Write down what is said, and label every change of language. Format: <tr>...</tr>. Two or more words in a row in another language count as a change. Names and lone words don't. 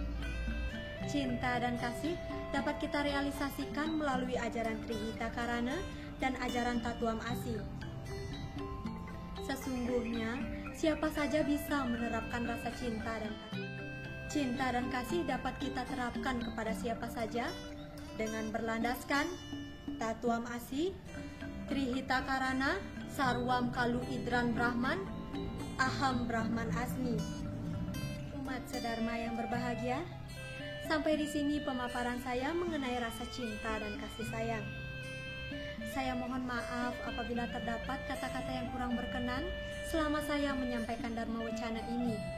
<id>Cinta dan kasih dapat kita realisasikan melalui ajaran Trihita Karana dan ajaran Tatuam Asi. Sesungguhnya, siapa saja bisa menerapkan rasa cinta dan kasih. Cinta dan kasih dapat kita terapkan kepada siapa saja dengan berlandaskan Tatuam Asi, Trihita Karana,</id> <sa>Sarwam Kalu Idran Brahman, Aham Brahman Asmi.</sa> <id>Umat sedharma yang berbahagia, sampai di sini pemaparan saya mengenai rasa cinta dan kasih sayang. Saya mohon maaf apabila terdapat kata-kata yang kurang berkenan selama saya menyampaikan Dharma Wacana ini.</id>